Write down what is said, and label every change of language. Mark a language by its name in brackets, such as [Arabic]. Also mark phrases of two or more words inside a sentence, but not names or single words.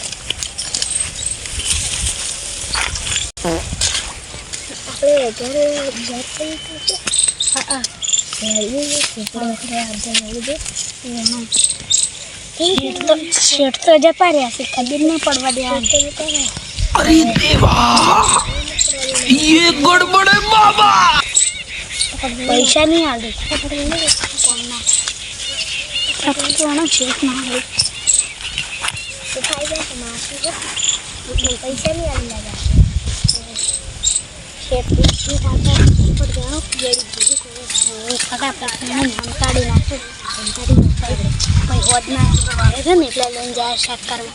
[Gujarati] આપણે ઘરે જતી હા શેઠ તો જતા રહ્યા છે ખબર ના પડવા દે. [Hindi] अरे देवा ये गड़बड़ है बाबा. [Gujarati] પૈસા નહીં આવે શેઠ ના આવે પૈસા નહીં આવી લાગે ફટાફટ કાઢી નાખું છે ને એટલે લઈને જાય શેક કરવા.